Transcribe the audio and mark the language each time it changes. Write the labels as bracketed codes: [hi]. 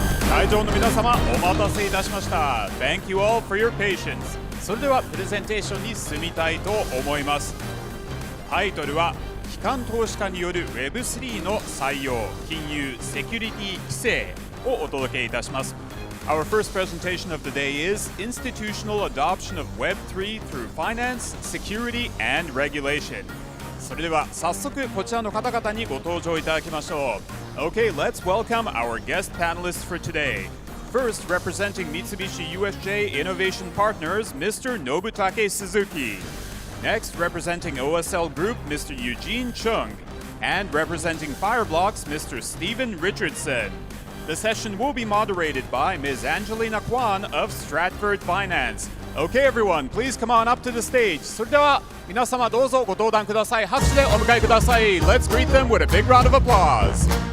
[ja] 会場の皆様お待たせいたしました。 [en] Thank you all for your patience。 [ja] それではプレゼンテーションに進みたいと思います。タイトルは機関投資家による Web3 の採用、金融、セキュリティ規制をお届けいたします。 [en] Our first presentation of the day is Institutional Adoption of Web3 through Finance, Security and Regulation。 [ja] それでは早速こちらの方々にご登場いただきましょう。 [en] Okay, let's welcome our guest panelists for today. First, representing Mitsubishi UFJ Innovation Partners, Mr. Nobutake Suzuki. Next, representing OSL Group, Mr. Eugene Cheung. And representing Fireblocks, Mr. Stephen Richardson. The session will be moderated by Ms. Angelina Kwan of Stratford Finance. Okay, everyone, please come on up to the stage. [ja] それでは皆様どうぞご登壇ください。拍手でお迎えください。 [en] Let's greet them with a big round of applause.